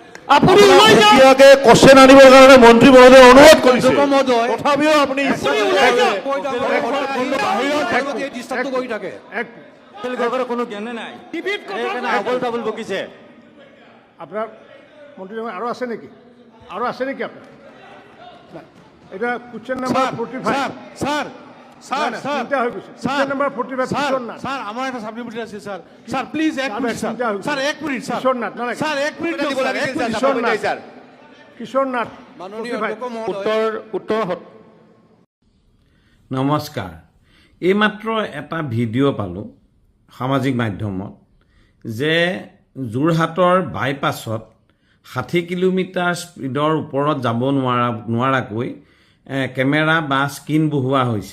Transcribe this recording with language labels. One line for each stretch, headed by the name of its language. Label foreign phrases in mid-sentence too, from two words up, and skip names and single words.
Assamese: আপুনি সুকীয়াকে কোশ্চেন আনিবৰ কাৰণে মন্ত্ৰী মহোদয়ে অনুৰোধ কৰিছে তথাপিও আপুনি কোনো জ্ঞানে নাই আবল তাবল বকিছে আপোনাৰ মন্ত্ৰী আৰু আছে নেকি আপোনাৰ নাই। এতিয়া
English: question number
Assamese: 45
English: স্যার স্যার স্যার
Assamese: চিন্তা হৈ গৈছে
English: question number
Assamese: 45 কিশোৰ নাথ
Bangla: স্যার আমার একটা সাপ্লিমেন্টারি আছে
English: sir sir please
Bangla: এক মিনিট
English: sir sir
Bangla: এক মিনিট স্যার
Assamese: কিশোৰ নাথ নালাগে
Bangla: স্যার এক মিনিট
Assamese: কিশোৰ নাথ উত্তৰ নমস্কাৰ এইমাত্ৰ এটা ভিডিঅ' পালোঁ সামাজিক মাধ্যমত যে যোৰহাটৰ বাইপাছত 60 কিলোমিটাৰ স্পীডৰ ওপৰত যাব নোৱাৰাকৈ কেমেৰা বা স্ক্ৰীন বহুৱা হৈছে।